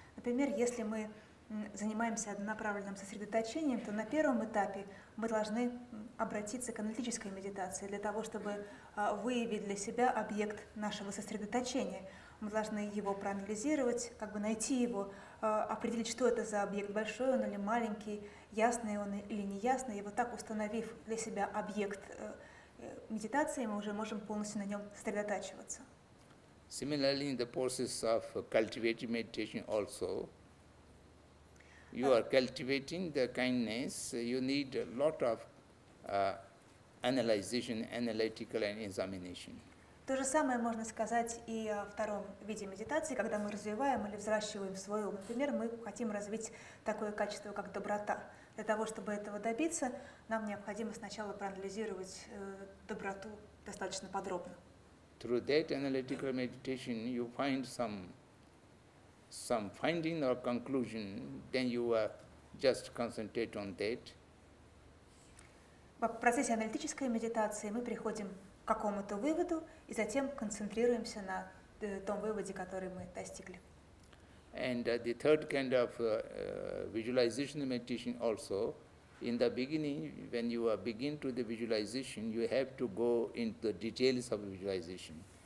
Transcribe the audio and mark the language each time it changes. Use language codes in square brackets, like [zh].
[ru] Например, если мы занимаемся однонаправленным сосредоточением, то на первом этапе мы должны обратиться к аналитической медитации для того, чтобы выявить для себя объект нашего сосредоточения. Мы должны его проанализировать, найти его, определить, что это за объект, большой он или маленький, ясный он или неясный. И вот так, установив для себя объект медитации, мы уже можем полностью на нем сосредотачиваться. [en] Similarly, in the process of cultivating meditation also, you are cultivating the kindness, you need a lot of analyzation, analytical and examination. [ru] То же самое можно сказать и о втором виде медитации, когда мы развиваем или взращиваем свой ум. Например, мы хотим развить такое качество, как доброта. Для того, чтобы этого добиться, нам необходимо сначала проанализировать доброту достаточно подробно. [en] Through that analytical meditation, you find some finding or conclusion, then you just concentrate on that. [ru] В процессе аналитической медитации мы приходим к какому-то выводу и затем концентрируемся на том выводе, который мы достигли. [en] And the third kind of visualization meditation also, in the beginning, when you begin to the visualization, you have to go into the details of visualization.